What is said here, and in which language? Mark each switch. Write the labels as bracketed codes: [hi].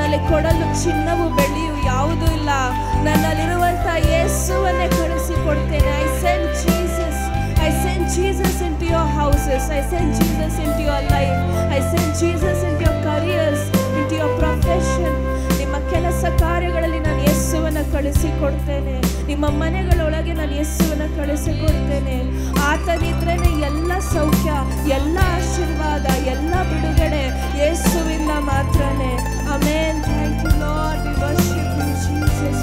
[kn] ಕೊಡಲು ಚಿನ್ನವು ಬೆಳ್ಳಿಯು ಯಾವುದೂ ಇಲ್ಲ, ನನ್ನಲ್ಲಿರುವಂತ ಯೇಸುವನ್ನೇ ಕಳಿಸಿಕೊಡ್ತೇನೆ. [en] I send Jesus. I send Jesus into your houses. I send Jesus into your life. I send Jesus into your careers, into your profession. [kn] ನಿಮ್ಮ ಕೆಲಸ ಕಾರ್ಯಗಳಲ್ಲಿ ನಾನು ಯೇಸುವನ್ನ ಕಳಿಸಿಕೊಡ್ತೇನೆ. ನಿಮ್ಮ ಮನೆಗಳೊಳಗೆ ನಾನು ಯೇಸುವನ್ನ ಕಳಿಸಿಕೊಡ್ತೇನೆ. ಆತನಿದ್ರೇನೆ ಎಲ್ಲ ಸೌಖ್ಯ, ಎಲ್ಲ ಆಶೀರ್ವಾದ, ಎಲ್ಲ ಬಿಡುಗಡೆ ಯೇಸುವಿಂದ ಮಾತ್ರನೇ. [en] Amen. Thank you Lord. We worship you Jesus.